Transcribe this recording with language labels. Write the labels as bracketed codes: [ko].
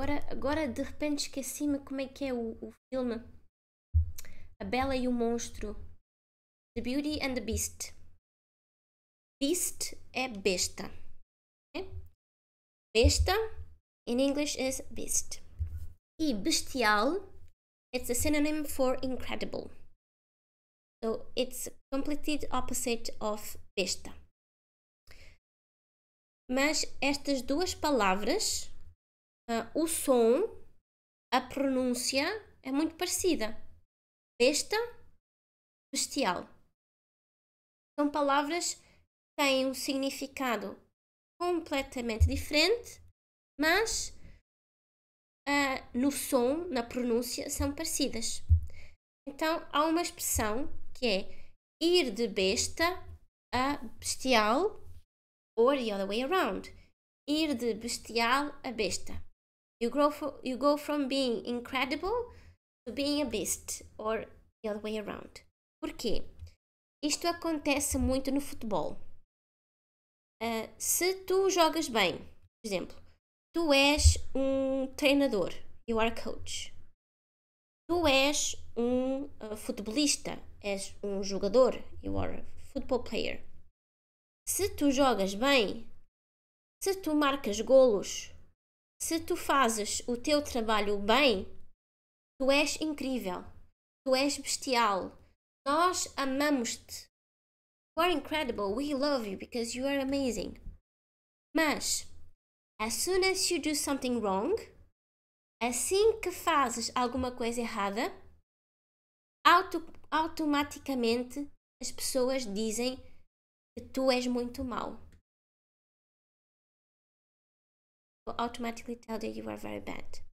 [pt] Agora de repente esqueci-me como é que é o filme. A Bela e o Monstro. [en] The Beauty and the Beast. Beast [pt] é besta. [en] Okay? Besta in English is beast. [pt] E bestial, [en] it's a synonym for incredible. So it's completely opposite of besta. [pt] Mas estas duas palavras, o som, a pronúncia é muito parecida. Besta, bestial. São palavras que têm um significado completamente diferente, mas no som, na pronúncia, são parecidas. Então, há uma expressão que é ir de besta a bestial, [en] or the other way around. [pt] Ir de bestial a besta. [en] You go from being incredible to being a beast, or the other way around. [pt] Porquê? Isto acontece muito no futebol. Se tu jogas bem, por exemplo, tu és um treinador, [en] you are a coach. [pt] Tu és um futebolista, és um jogador, [en] you are a football player. [pt] Se tu jogas bem, se tu marcas golos, se tu fazes o teu trabalho bem, tu és incrível, tu és bestial. Nós amamos-te. [en] You are incredible, we love you because you are amazing. [pt] Mas, [en] as soon as you do something wrong, [pt] assim que fazes alguma coisa errada, automaticamente as pessoas dizem que tu és muito mau. [en] Will automatically tell that you are very bad.